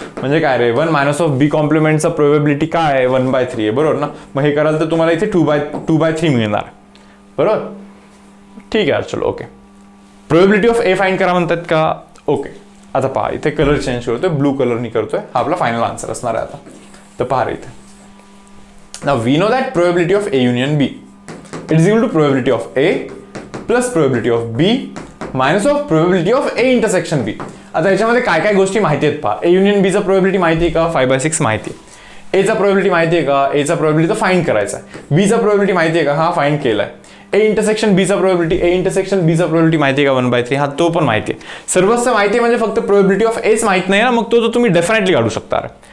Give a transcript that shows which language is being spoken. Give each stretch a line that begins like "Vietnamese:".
Marathi: म्हणजे काय रे, 1 minus of B कॉम्प्लिमेंटचा probability काय आहे, 1/3 आहे, बरोबर ना. मग हे कराल तर तुम्हाला इथे 2/3 मिळणार, बरोबर. ठीक आहे, चलो okay. Probability of A find करा म्हणतात का, ओके. आता पहा इथे कलर चेंज करतोय, ब्लू कलरनी करतोय, हा आपला फायनल आन्सर असणार आहे आता. तर पहा रे इथे,
English: Now we know that probability of A union B it is equal to probability of A plus probability of B minus of probability of A intersection B.
Marathi: आता याच्यामध्ये काय काय गोष्टी माहिती आहेत पहा. ए युनियन बीचा प्रोबॅबिलिटी माहिती आहे का, 5/6 माहिती आहे. एचा प्रोबॅबिलिटी माहिती आहे का, एचा प्रोबॅबिलिटी तर फाइंड करायचा आहे. बीचा प्रोबॅबिलिटी माहिती आहे का, हा फाइंड केलाय. ए इंटरसेक्शन बीचा प्रोबॅबिलिटी, ए इंटरसेक्शन बीचा प्रोबॅबिलिटी माहिती आहे का 1/3, हा तो पण माहिती आहे. सर्वच माहिती आहे म्हणजे फक्त प्रोबॅबिलिटी ऑफ एच माहित नाही ना, मग तो तुम्ही डेफिनेटली काढू शकता.